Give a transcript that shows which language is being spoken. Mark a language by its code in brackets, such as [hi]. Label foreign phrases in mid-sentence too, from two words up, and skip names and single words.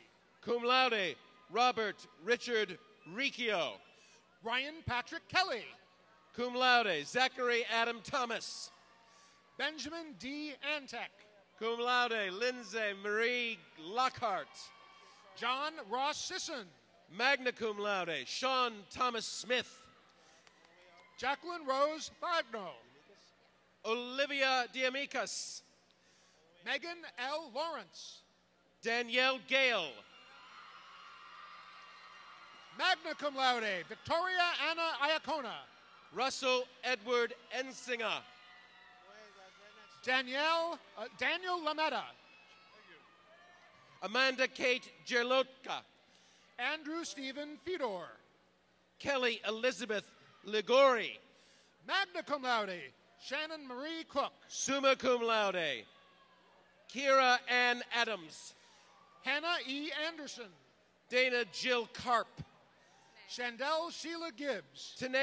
[la] Cum laude, [en] Robert Richard Riccio. Ryan Patrick Kelly. [la] Cum laude, [en] Zachary Adam Thomas. Benjamin D. Antek. [la] Cum laude, [en] Lindsay Marie Lockhart. John Ross Sisson. [la] Magna cum laude, [en] Sean Thomas Smith. Jacqueline Rose Fagno. Olivia Diamicas. Megan L. Lawrence. Danielle Gale. [la] Magna cum laude, [en] Victoria Anna Iacona. Russell Edward Ensinger. Daniel Lametta. Amanda Kate Jerlotka. Andrew Stephen Fedor. Kelly Elizabeth Ligori. [la] Magna cum laude, [en] Shannon Marie Cook. [la] Summa cum laude, [en] Kira Ann Adams. Hannah E. Anderson. Dana Jill Karp. Chandel Sheila Gibbs.